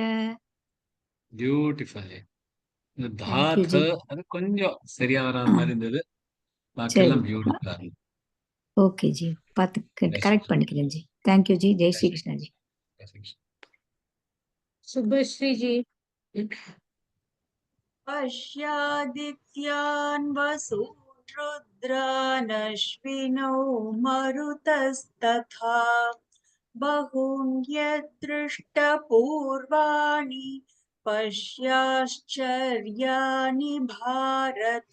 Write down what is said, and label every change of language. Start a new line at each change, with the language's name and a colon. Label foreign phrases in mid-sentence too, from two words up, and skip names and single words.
Tamil: பியூட்டிஃபுல். இந்த
English: Thank you,
Tamil: தாத்த ஜி. அது கொஞ்சம் சரியா வராத மாதிரி இருந்தது. சரி. பாக்கியெல்லாம் பியூட்டிஃபுல்லா இருந்தது. ஓகே ஜி, பார்த்து கரெக்ட் பண்ணிக்கிறேன் ஜி. தேங்க்யூ ஜி. ஜெய் ஸ்ரீ கிருஷ்ணா ஜி. ஜெய் ஸ்ரீ கிருஷ்ணா. சுபஸ்ரீ ஜி.
Sanskrit: पश्यादित्यान् वसुरुद्रानश्विनौ मरुतस्तथा बहून्यदृष्टपूर्वाणि पश्याश्चर्याणि भारत।